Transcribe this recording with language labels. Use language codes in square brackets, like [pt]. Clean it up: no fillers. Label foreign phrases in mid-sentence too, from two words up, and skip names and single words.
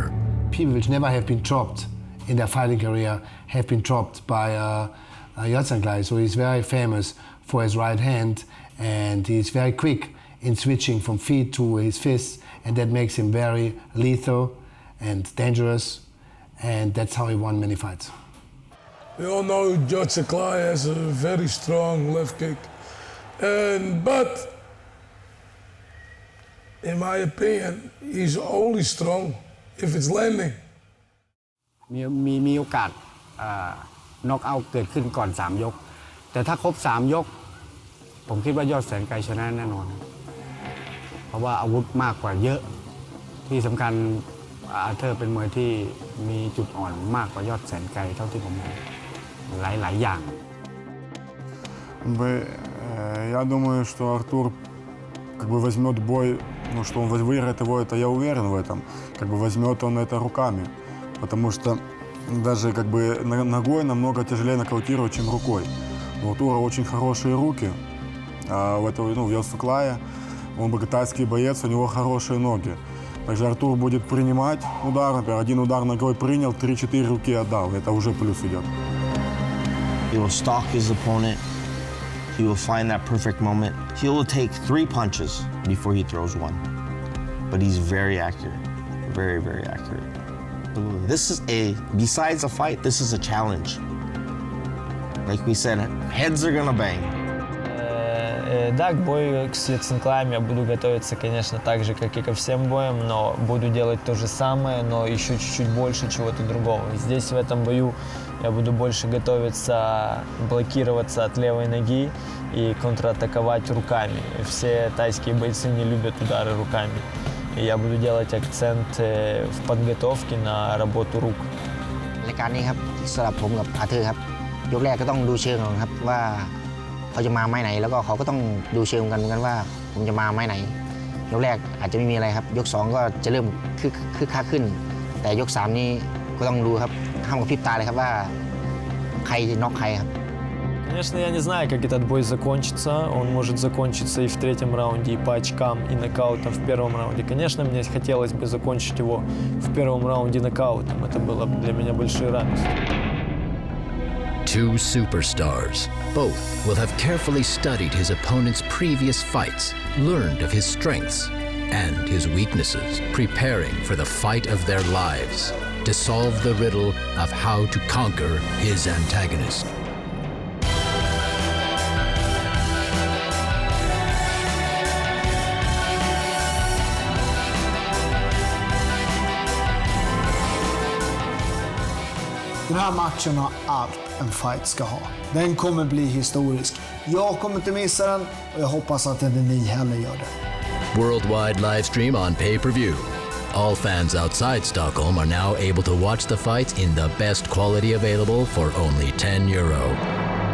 [en] People which never have been dropped in their fighting career have been dropped by Yodsaenklai, so he's very famous for his right hand, and he's very quick in switching from feet to his fists, and that makes him very lethal and dangerous, and that's how he won many fights. We all know Yodsaenklai has a very strong left kick, but in my opinion, he's only strong if it's landing. [th] มีโอกาสน็อกเอาท์เกิดขึ้นก่อน3 ยกแต่ถ้าครบ3 ยกผมคิดว่ายอดแสนไกลชนะแน่นอนเพราะว่าอาวุธมากกว่าเยอะที่สำคัญอาร์เธอร์เป็นมวยที่มีจุดอ่อนมากกว่ายอดแสนไกลเท่าที่ผมเห็นหลายอย่าง [ru] Я думаю, что Артур как бы возьмет бой, ну что он выиграет его, это я уверен в этом. Как бы возьмет он это руками, потому что даже как бы ногой намного тяжелее нокаутировать, чем рукой. У Артура очень хорошие руки, а у Yodsaenklai, он богатайский боец, у него хорошие ноги. Также Артур будет принимать удар, например, один удар ногой принял, 3-4 руки отдал. Это уже плюс идет. [en] He will stalk his opponent. He will find that perfect moment. He will take 3 punches before he throws one. But he's very accurate. Very, very accurate. This is besides a fight, this is a challenge. Like we said, heads are gonna bang. [ru] Да, к бою с Yodsaenklaim я буду готовиться, конечно, так же, как и ко всем боям, но буду делать то же самое, но еще чуть-чуть больше чего-то другого. Здесь, в этом бою, я буду больше готовиться блокироваться от левой ноги и контратаковать руками. Все тайские бойцы не любят удары руками. И я буду делать акцент в подготовке на работу рук. [th] รายการนี้ครับสำหรับผมกับอาเธอร์ครับยกแรกก็ต้องดูเชิงก่อนครับว่าเขาจะมาไม้ไหนแล้วก็เขาก็ต้องดูเชิงกันเหมือนกันว่าผมจะมาไม้ไหนยกแรกอาจจะไม่มีอะไรครับยก2ก็จะเริ่มคึกคักขึ้นแต่ยก3นี้ก็ต้องดูครับห้ามกระพริบตาเลยครับว่าใครจะน็อกใครครับ [ru] Конечно, я не знаю, как этот бой закончится. Он может закончиться и в 3-м раунде, и по очкам, и нокаутом в 1-м раунде. Конечно, мне хотелось бы закончить его в 1-м раунде нокаутом. Это было для меня большой радостью. [en] Two superstars. Both will have carefully studied his opponent's previous fights, learned of his strengths and his weaknesses, preparing for the fight of their lives to solve the riddle of how to conquer his antagonist. [sv] Den här matchen har allt en fight ska ha. Den kommer bli historisk. Jag kommer inte missa den och jag hoppas att inte ni heller gör det. [en] Worldwide live stream on pay-per-view. All fans outside Stockholm are now able to watch the fights in the best quality available for only €10.